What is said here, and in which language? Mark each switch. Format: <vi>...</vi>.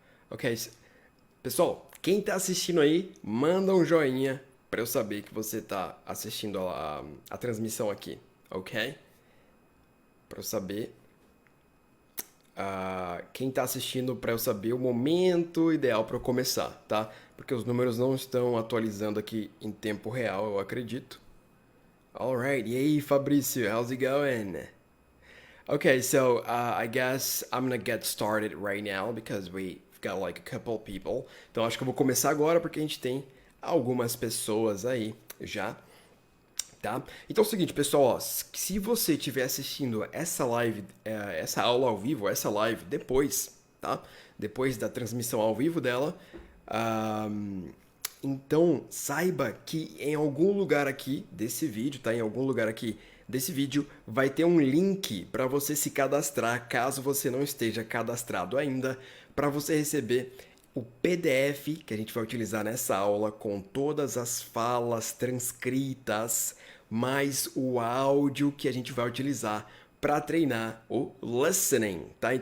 <pt>Ok, pessoal, quem tá assistindo aí, manda um joinha pra eu saber que você tá assistindo a transmissão aqui, ok? Pra eu saber quem tá assistindo pra eu saber o momento ideal pra eu começar, tá? Porque os números não estão atualizando aqui em tempo real, eu acredito.</pt> <en>Alright,</en> <pt>e aí</pt> <en>Fabrício, how's it going? Okay, so I guess I'm gonna get started right now because we've got like a couple people.</en> <pt>Então acho que eu vou começar agora porque a gente tem algumas pessoas aí já, tá? Então é o seguinte, pessoal, ó, se você estiver assistindo essa live, essa aula ao vivo, essa live depois, tá? Depois da transmissão ao vivo dela, ahm, então saiba que em algum lugar aqui desse vídeo, tá? Em algum lugar aqui desse vídeo vai ter um link para você se cadastrar, caso você não esteja cadastrado ainda, para você receber o PDF que a gente vai utilizar nessa aula com todas as falas transcritas, mais o áudio que a gente vai utilizar para treinar o listening, tá?</pt>